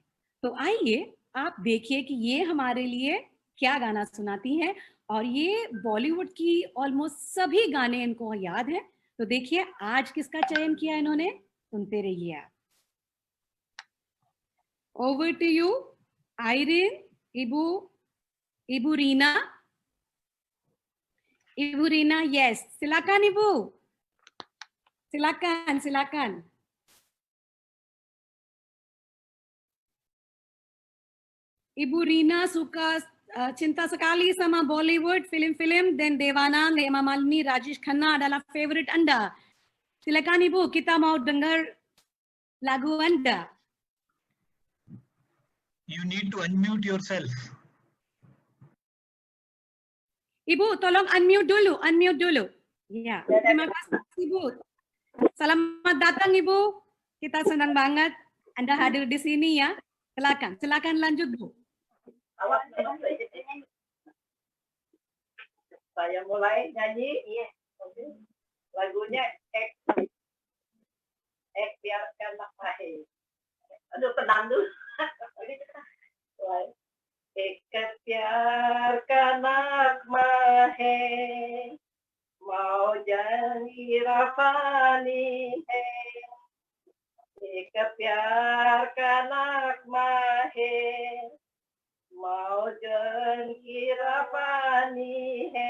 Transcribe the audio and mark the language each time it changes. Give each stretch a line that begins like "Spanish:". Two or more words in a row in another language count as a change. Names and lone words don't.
Hindi: तो आइए आप देखिए कि ये हमारे लिए क्या गाना सुनाती हैं। और ये बॉलीवुड की ऑलमोस्ट सभी गाने इनको याद हैं। तो देखिए आज किसका चयन किया इन्होंने, सुनते रहिए आप।
English: over to you
Hindi: आयरिन, इबू रीना।
Indonesian: Ibu Rina, yes. Silakan Ibu. Silakan, silakan. Ibu Rina suka cinta sekali sama Bollywood, film-film, dan Devanand, Hema Malini, Rajesh Khanna adalah favorite Anda. Silakan Ibu, kita mau dengar lagu Anda.
English: You need to unmute yourself.
Indonesian: Ibu, tolong unmute dulu. Ya, terima kasih Ibu. Selamat datang Ibu. Kita senang banget Anda hadir di sini ya. Silakan lanjut Bu. Saya mulai nyanyi. Lagunya biarkanlah mahir. Aduh, tenang dulu.
Hindi: एक प्यार का नगमा है, मौजन रफानी है। एक प्यार का नगमा है, मौजन रफानी है।